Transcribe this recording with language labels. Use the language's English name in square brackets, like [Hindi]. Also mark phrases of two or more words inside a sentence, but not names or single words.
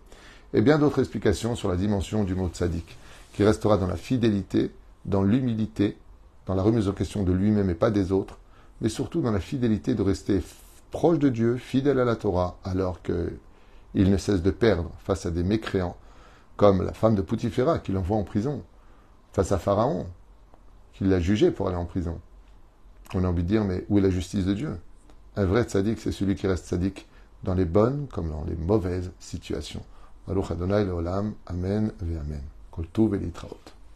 [French] Et bien d'autres explications sur la dimension du mot tzaddik, qui restera dans la fidélité, dans l'humilité, dans la remise en question de lui-même et pas des autres, mais surtout dans la fidélité de rester proche de Dieu, fidèle à la Torah, alors qu'il ne cesse de perdre face à des mécréants, comme la femme de Poutiféra qui l'envoie en prison, face à Pharaon, qui l'a jugé pour aller en prison. On a envie de dire, mais où est la justice de Dieu? Un vrai tzaddik, c'est celui qui reste tzaddik dans les bonnes comme dans les mauvaises situations. [Hebrew] ברוך ה' לעולם, אמן ואמן. כל טוב et Litraot.